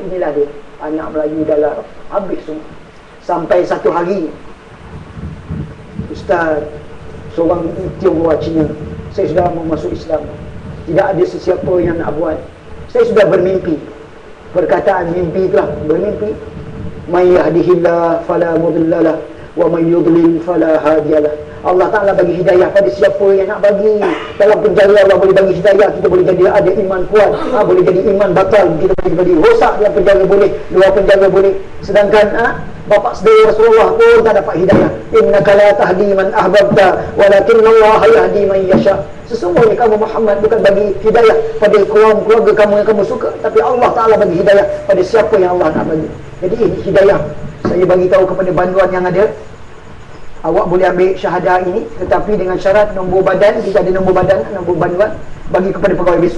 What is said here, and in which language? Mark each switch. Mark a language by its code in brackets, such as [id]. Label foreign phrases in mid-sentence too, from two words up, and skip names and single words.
[ms] Inilah dia, anak Melayu dalam habis semua. Sampai satu hari, Ustaz, seorang Tionghoa Cina, saya sudah mau masuk Islam, tidak ada sesiapa yang nak buat, saya sudah bermimpi. Perkataan mimpi itulah, bermimpi, [ar] من يهده الله فلا مضل له ومن يضلل فلا هادي له. الله تعالى [ms] bagi hidayah pada siapa yang nak bagi. Dalam penjara Allah boleh bagi hidayah, kita boleh jadi ada iman kuat, boleh jadi iman batal, kita boleh jadi rosak dalam penjara boleh, luar penjara boleh. Sedangkan bapak saudara Rasulullah pun tak dapat hidayah. [ar] إنك لا تهدي من أحببت ولكن الله يهدي من يشاء. [ms] Sesungguhnya kamu Muhammad bukan bagi hidayah pada keluarga kamu yang kamu suka, tapi [ar] الله تعالى [ms] bagi hidayah pada siapa yang Allah nak bagi. Jadi ini hidayah. Saya bagi tahu kepada banduan yang ada, awak boleh ambil syahadah ini, tetapi dengan syarat nombor badan, kita ada nombor badan, nombor banduan, bagi kepada pegawai besok.